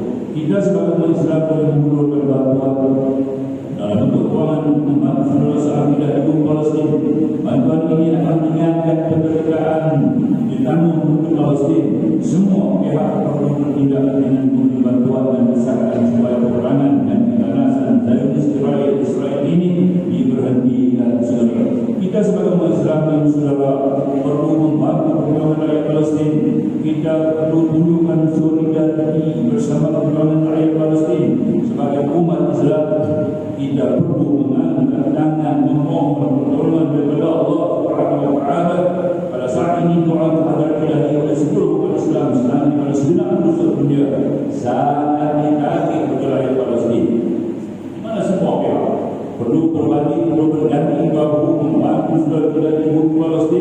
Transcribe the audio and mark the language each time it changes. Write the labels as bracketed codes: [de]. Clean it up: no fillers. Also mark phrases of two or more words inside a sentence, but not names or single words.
[ms] Kita sebagai umat Islam boleh mengumpulkan bantuan dalam bentuk kewangan bantuan saat tidak hidup Palestin. Bantuan ini akan mengingatkan kemerdekaan ditanggung untuk Palestin. Semua pihak perlu bertindak dengan memberi bantuan dan desakan supaya peperangan dan keganasan Zionis Israel ini diberhentikan segera. Kita sebagai umat Islam dan saudara perlu membantu perjuangan rakyat Palestin. Kita perlu tunjukkan solidariti bersama perjuangan rakyat Palestin. Sebagai umat Islam, kita perlu mengangkat tangan memohon pertolongan daripada Allah [ar] Subhanahu wa taala. [ms] Pada saat ini doa terhadap ilahi oleh seluruh umat Islam selama pada segenap seluruh dunia sangat ditagih kepada rakyat Palestin. Di mana semua pihak perlu berbagi, perlu berganti bahu membantu saudara-saudara di bumi Palestin.